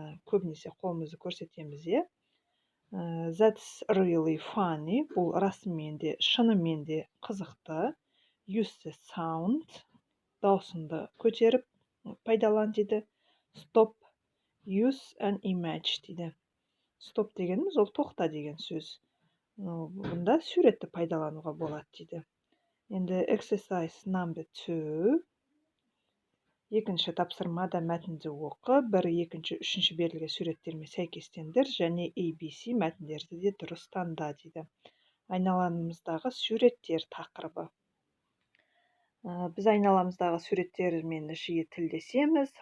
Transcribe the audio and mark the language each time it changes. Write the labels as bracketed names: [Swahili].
[Kazakh] Көбінесе қолымызды көрсетеміз, е. [English] That's really funny. [Kazakh] Бұл шынымен де қызықты. [English] Use the sound. [Kazakh] Даусыңды көтеріп пайдалан дейді. [English] Stop. Use an image [Kazakh] дейді. Stop дегеніміз ол тоқта деген сөз. Бұнда суретті пайдалануға болады дейді. Енді [English] exercise number 2. [Kazakh] Екінші тапсырмада мәтінді оқы. 1, 2, 3 берілген суреттермен сәйкестендір және ABC мәтіндерді де дұрыс таңда дейді. Айналамыздағы суреттер тақырыбы. Біз айналамыздағы суреттермен жиі тілдесеміз.